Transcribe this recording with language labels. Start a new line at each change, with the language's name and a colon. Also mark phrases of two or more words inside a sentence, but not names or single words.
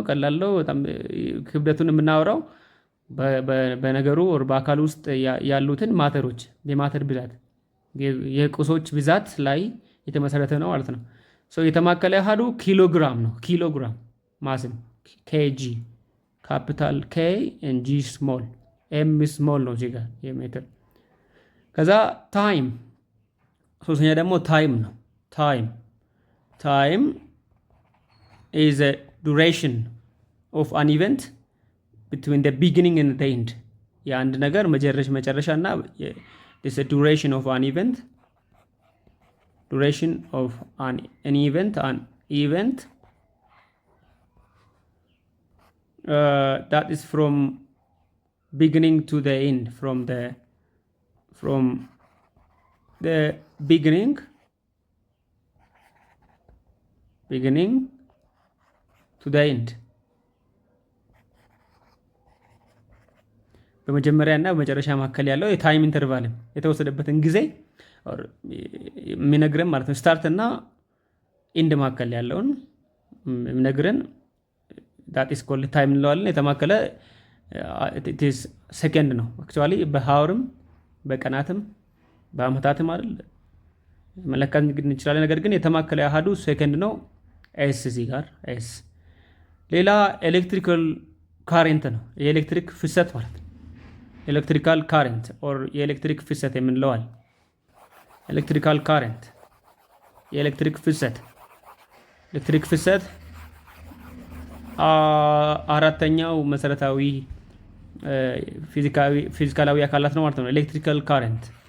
Amharic: ቀላል ነው። በጣም ክብደቱን የምናወራው በነገሩ ወር በአካል ውስጥ ያሉትን ማተሮች የማተር ብዛት የቁሶች ብዛት ላይ የተመሰረተ ነው ማለት ነው። የተማከለ አሃዱ ኪሎግራም ነው። ኪሎግራም ማስን ኬጂ
English: capital K and G small m small
Amharic: ነው እዚህ ጋር የሜትር። ከዛ ታይም ሶስተኛ ደግሞ ታይም ነው።
English: time is a duration of an event between the beginning and the end
Amharic: የአንድ ነገር መጨረሻ እና
English: this is a duration of an event that is from beginning to the end from the beginning to the end
Amharic: በመጀመሪያ እና በመጨረሻ መካከል ያለው የታይም ኢንተርቫል የተወሰደበትን ጊዜ የሚነግረን ማለት ነው። ስታርት እና ኢንድ መካከል ያለውን የሚነግረን
English: that is called time
Amharic: እንለዋለን። የተማከለ
English: it is
Amharic: second ነው። actually በሃወርም በቀናትም በአመታትም አይደል መለካት እንችላለን። ነገር ግን የተማከለ አሃዱ ሴከንድ ነው። ኤስ እዚህ ጋር ኤስ። ሌላ
English: electrical current
Amharic: ነው። የኤሌክትሪክ ፍሰት ማለት ነው።
English: electrical current or
Amharic: የኤሌክትሪክ ፍሰት የምንለዋል።
English: electrical current
Amharic: የኤሌክትሪክ ፍሰት ኤሌክትሪክ ፍሰት አራተኛው መሰረታዊ ፊዚካላዊ አካላት ነው ማለት ነው።
English: electrical current